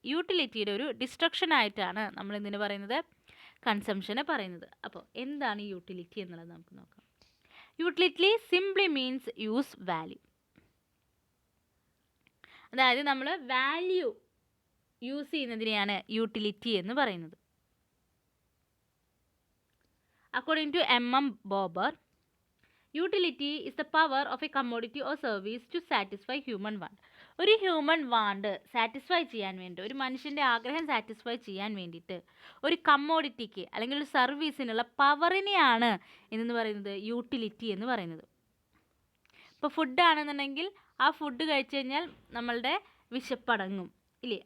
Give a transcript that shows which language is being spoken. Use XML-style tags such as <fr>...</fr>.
<ml>യൂട്ടിലിറ്റിയുടെ ഒരു ഡിസ്ട്രക്ഷൻ ആയിട്ടാണ് നമ്മൾ എന്തിന് പറയുന്നത്, കൺസംഷനെ പറയുന്നത്. അപ്പോൾ എന്താണ് യൂട്ടിലിറ്റി എന്നുള്ളത് നമുക്ക് നോക്കാം. Utility simply means use value. അതായത് നമ്മൾ വാല്യൂ യൂസ് ചെയ്യുന്നതിനെയാണ് യൂട്ടിലിറ്റി എന്ന് പറയുന്നത്.</ml> <en>According to M.M. Bober, utility is the power of a commodity or service to satisfy human want.</en> <ml>ഒരു ഹ്യൂമൻ വാണ്ട് സാറ്റിസ്ഫൈ ചെയ്യാൻ വേണ്ടി, ഒരു മനുഷ്യൻ്റെ ആഗ്രഹം സാറ്റിസ്ഫൈ ചെയ്യാൻ വേണ്ടിയിട്ട് ഒരു കമ്മോഡിറ്റിക്ക് അല്ലെങ്കിൽ ഒരു സർവീസിനുള്ള പവറിനെയാണ് എന്ന് പറയുന്നത് യൂട്ടിലിറ്റി എന്ന് പറയുന്നത്. ഇപ്പോൾ ഫുഡാണെന്നുണ്ടെങ്കിൽ ആ ഫുഡ് കഴിച്ചു കഴിഞ്ഞാൽ നമ്മളുടെ വിശപ്പടങ്ങും ഇല്ലേ.</ml>